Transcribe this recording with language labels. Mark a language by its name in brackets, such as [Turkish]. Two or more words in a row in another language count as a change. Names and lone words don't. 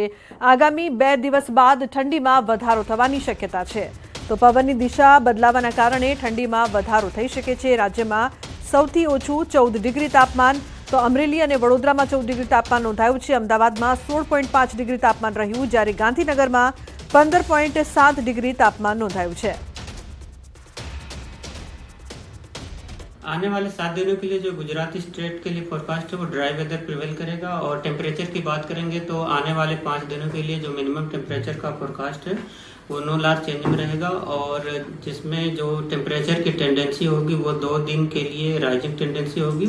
[Gujarati] આગામી 2 દિવસ બાદ ઠંડીમાં વધારો થવાની શક્યતા છે। તો પવનની દિશા બદલાવાના કારણે ઠંડીમાં વધારો થઈ શકે છે। રાજ્યમાં સૌથી ઓછું 14 ડિગ્રી તાપમાન તો અમરેલી અને વડોદરામાં 14 ડિગ્રી તાપમાન નોંધાયું છે। અમદાવાદમાં 16.5 ડિગ્રી તાપમાન રહ્યું, જ્યારે ગાંધીનગરમાં 15.7 ડિગ્રી तापमान नोंधाયું છે। [Hindi] आने वाले 7 दिनों के लिए जो गुजराती स्टेट के लिए फोरकास्ट है वो [English] dry weather prevail [Hindi] करेगा। और टेम्परेचर की बात करेंगे तो आने वाले 5 दिनों के लिए जो [English] minimum temperature [Hindi] का फोरकास्ट है वो [English] no large change [Hindi] में रहेगा। और जिसमें जो टेम्परेचर की टेंडेंसी होगी वो 2 दिन के लिए [English] rising tendency [Hindi] होगी।